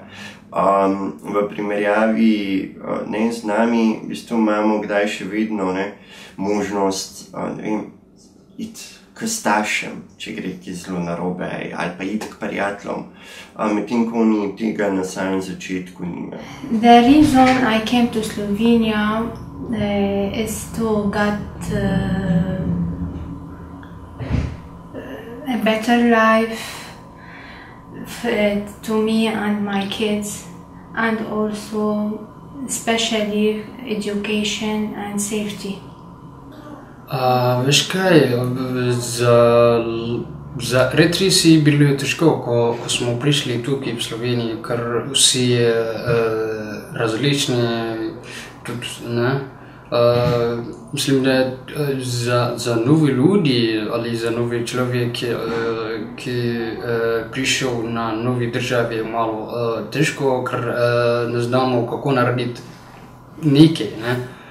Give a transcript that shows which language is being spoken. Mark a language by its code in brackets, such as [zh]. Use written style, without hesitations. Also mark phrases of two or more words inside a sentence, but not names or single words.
[sl] V primerjavi z nami, v bistvu imamo kdaj še vedno možnost iti k staršem, če gre ki zelo narobe, ali pa iti k prijateljem, medtem ko oni tega na samem začetku nimajo. [en] The reason I came to Slovenia is to get a better life to me and my kids, and also especially education and safety. [sl] Veš kaj, za Eritrejci je bilo težko, ko smo prišli tukaj v Sloveniji, ker vsi različni, tudi ne. Mislim, da za novi ljudi ali za novi človek, ki prišel na novi državi, je malo težko, ker ne znamo, kako narediti nekaj, ne.